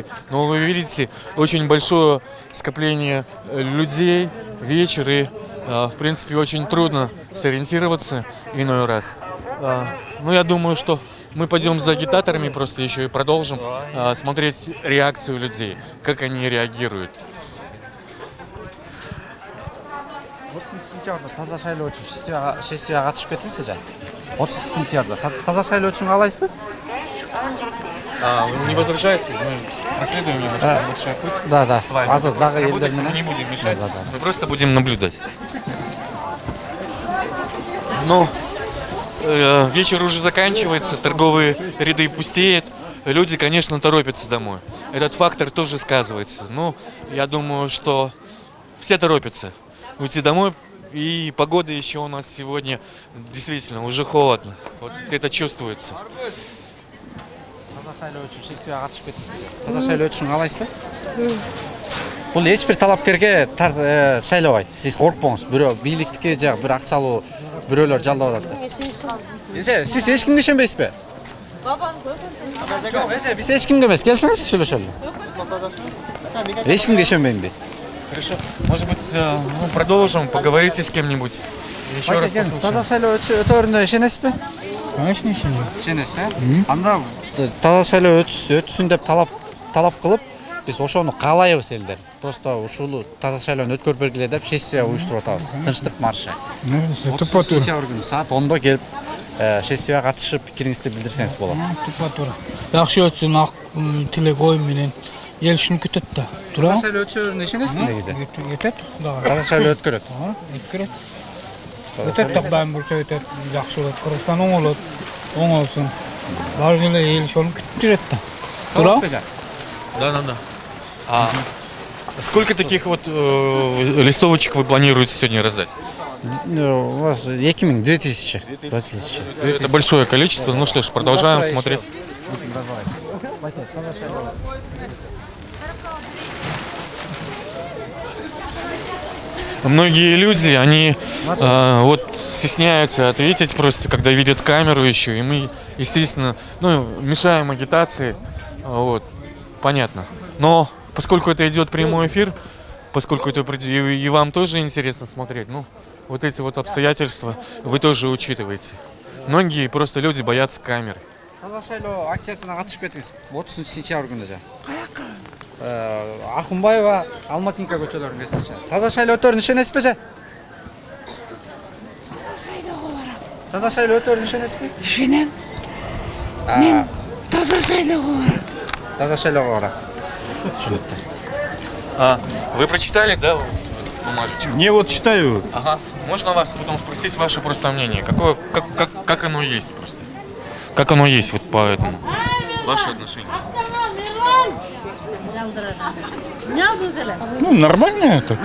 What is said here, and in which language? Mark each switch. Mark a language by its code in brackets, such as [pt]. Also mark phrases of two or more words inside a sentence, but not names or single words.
[ru] Но вы видите, очень большое скопление людей, вечер, и, в принципе, очень трудно сориентироваться иной раз. Ну, я думаю, что мы пойдем за агитаторами просто еще и продолжим смотреть реакцию людей, как они реагируют. [ky] 30 сентябрда таза шайлоо үчүн сессияга катышып кетесиз же? 30 сентябрда таза шайлоо үчүн каалайсызбы? [ru] Вы не возражаете? Мы проследуем немножко большой путь. Да. С вами. Мы не будем мешать. Мы просто будем наблюдать. Ну, вечер уже заканчивается, торговые ряды пустеют. Люди, конечно, торопятся домой. Этот фактор тоже сказывается. Но я думаю, что все торопятся уйти домой. И погода еще у нас сегодня действительно уже холодно. Вот это чувствуется. [ky] Таза шайлоо үчүн каалайсызбы? Бул эч бир талапкерге шайлабайт. Сиз коркпоңуз. Бирөө бийликтикке же бир акчалуу бирөөлөр жалдап атат. Сиз эч кимге ишенбейсизби? Жок, биз эч кимге эмес. Келсеңиз сүйлөшөлү. Эч кимге ишенбейм дейт. [ru] Хорошо. Может быть, продолжим, поговорите с кем-нибудь. Еще раз послушаем. [ky] Таза шайлоо өтөрүнө ишенесизби? Конечно, ишенем. Ишенесиз, Анда таза шайлоо өтсүн деп талап кылып, биз ошону каалайбыз элдер. Просто ушул таза шайлоону өткөрүп бергиле деп сессия уюштуруп атабыз. Тынчтык маршы. Сентябрь күнү саат 10-до келип сессияга катышып пикириңизди билдирсеңиз болот. Тупа туура. Жакшы өтсүн, ак тилек ой менен ел ушуну күтөт да. Туура. Таза шайлоо өтөрүнө ишенесизби негизи? Өтөт. Таза шайлоо өткөрөт. Өткөрөт. Өтөт так баам бурса өтөт. Жакшы болот. Кыргызстан оңолот. Оңолсун. Баары эле эл ошону күтүп жүрөт да. Туура? [ru] Да. Сколько таких вот листовочек вы планируете сегодня раздать? У вас 2000. Это большое количество. Ну что ж, продолжаем смотреть. Многие люди, они вот стесняются ответить просто, когда видят камеру еще, и мы, естественно, мешаем агитации, вот, понятно. Но поскольку это идет прямой эфир, поскольку это и вам тоже интересно смотреть, вот эти вот обстоятельства вы тоже учитываете. Многие просто люди боятся камеры. [ky] Таза шайлоо акциясына катышып кетиңиз. 30 сентябрь күнү же. Акунбаева, Алматинка көчөлөрүнө кесип. Таза шайлоо өтөрүнө ишенесизби же? Таза шайлоо өтөрүнө ишенесизби? Ишенем. Мен таза шайлоого барам. Таза шайлоого барасыз. [ru] Вы прочитали, да, бумажечку? Не, вот читаю. Ага. Можно вас потом спросить ваше просто мнение? Как оно есть просто? Как оно есть вот по этому? Ваше отношение? Нормально это.